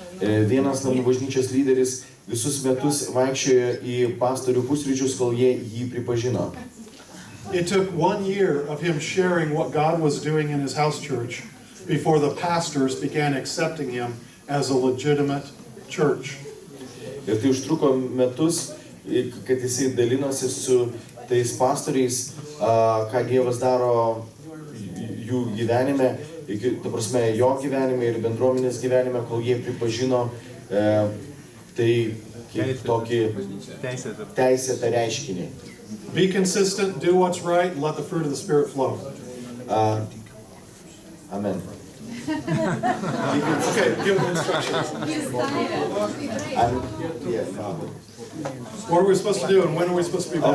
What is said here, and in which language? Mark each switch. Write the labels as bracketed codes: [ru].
[lt] Vienas namų bažnyčios lyderis visus metus vaikščiojo į pastorių pusryčius, kol jie jį pripažino. [en] It took 1 year of him sharing what God was doing in his house church before the pastors began accepting him as a legitimate church. [lt] Ir tai užtruko metus, kad jisai dalinosi su tais pastoriais, ką Dievas daro jų gyvenime, ta prasme, jo gyvenime ir bendruomenės gyvenime, kol jie pripažino tai kaip tokį teisėtą reiškinį. [en] Be consistent, do what's right, and let the fruit of the Spirit flow. Amen. Okay, give them instructions. Yeah. What are we supposed to do and when are we supposed to be back?